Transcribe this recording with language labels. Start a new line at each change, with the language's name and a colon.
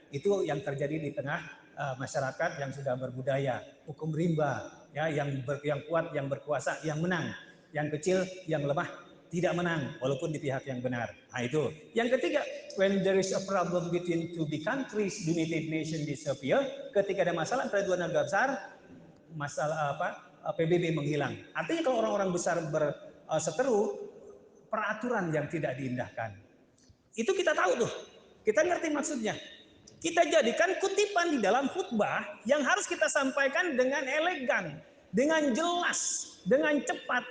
Indonesian: Itu yang terjadi di tengah masyarakat yang sudah berbudaya, hukum rimba, ya, yang kuat, yang berkuasa, yang menang. Yang kecil, yang lemah, tidak menang walaupun di pihak yang benar. Nah itu. Yang ketiga,
English: when there is a problem between two big countries, the United Nations disappear.
Indonesian: Ketika ada masalah antara dua negara besar, masalah PBB menghilang. Artinya kalau orang-orang besar berseteru, peraturan yang tidak diindahkan. Itu kita tahu tuh. Kita ngerti maksudnya. Kita jadikan kutipan di dalam khutbah yang harus kita sampaikan dengan elegan, dengan jelas, dengan cepat.